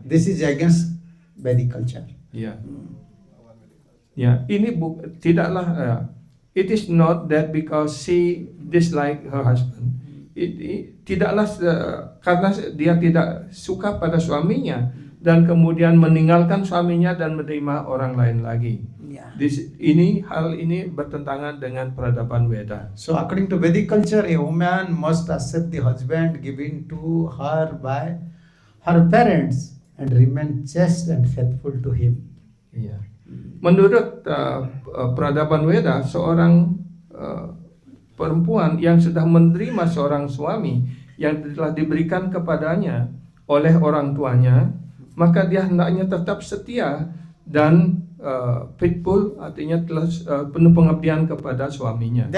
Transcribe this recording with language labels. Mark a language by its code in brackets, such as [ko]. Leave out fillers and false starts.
[en] This is against Vedic culture. [id] Ya. Ya, ini tidaklah [en] it is not that because she dislike her husband. [id] Tidaklah karena dia tidak suka pada suaminya dan kemudian meninggalkan suaminya dan menerima orang lain lagi. [en] Yeah. [id] Hal ini bertentangan dengan peradaban Weda. [en] So according to Vedic culture, a woman must accept the husband given to her by her parents and remain chaste and faithful to him. [id] Iya. Menurut peradaban Weda, seorang perempuan yang sudah menerima seorang suami yang telah diberikan kepadanya oleh orang tuanya, maka dia hendaknya tetap setia dan faithful, artinya telah penuh pengabdian kepada suaminya.